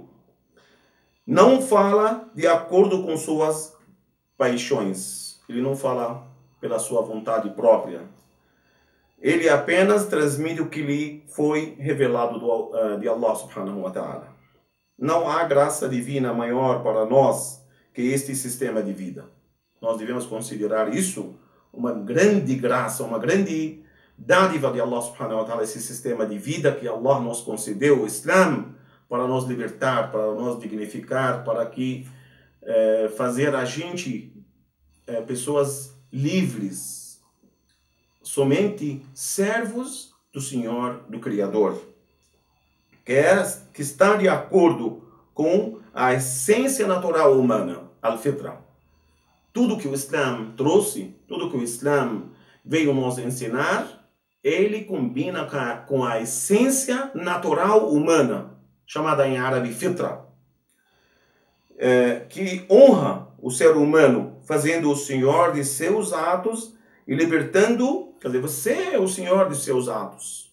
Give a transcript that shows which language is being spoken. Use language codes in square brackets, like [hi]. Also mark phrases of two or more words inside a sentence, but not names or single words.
[pt] Não fala de acordo com suas paixões, ele não fala pela sua vontade própria. Ele apenas transmite o que lhe foi revelado de Allah [ar] سبحانه وتعالى. [pt] Não há graça divina maior para nós que este sistema de vida. Nós devemos considerar isso uma grande graça, uma grande dádiva de Allah subhanahu [ar] وتعالى, [pt] esse sistema de vida que Allah nos concedeu, o Islam, para nos libertar, para nos dignificar, para que fazer a gente pessoas livres, somente servos do Senhor, do Criador, que está de acordo com a essência natural humana, al-fitra. Tudo que o Islam trouxe, tudo que o Islam veio nos ensinar, ele combina com a essência natural humana, chamada em árabe fitra, que honra o ser humano, fazendo o senhor de seus atos e libertando, quer dizer, você é o senhor de seus atos.